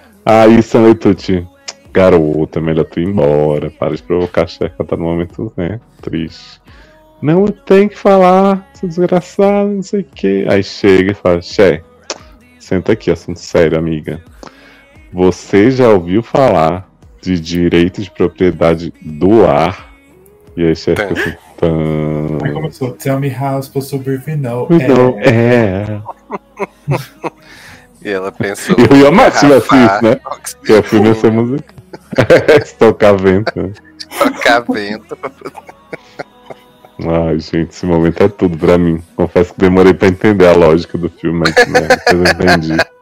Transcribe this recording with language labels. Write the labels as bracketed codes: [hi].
[pt] Aí Stanley Tucci, garota, melhor tu ir embora, para de provocar a Cher, que ela tá no momento, né, triste. Não tem que falar, seu desgraçado, não sei o quê. Aí chega e fala, Cher, senta aqui, assunto sério, amiga. Você já ouviu falar de direito de propriedade do ar? E aí, chefe, fica assim, tão... Aí começou, [en] tell me how I'm supposed to breathe, no air. No air. [pt] E ela pensou... Eu ia mais se tivesse isso, né? Que é filme essa música. Estocar vento. Estocar vento. Ai, gente, esse momento é tudo pra mim. Confesso que demorei pra entender a lógica do filme, mas, né? Eu entendi.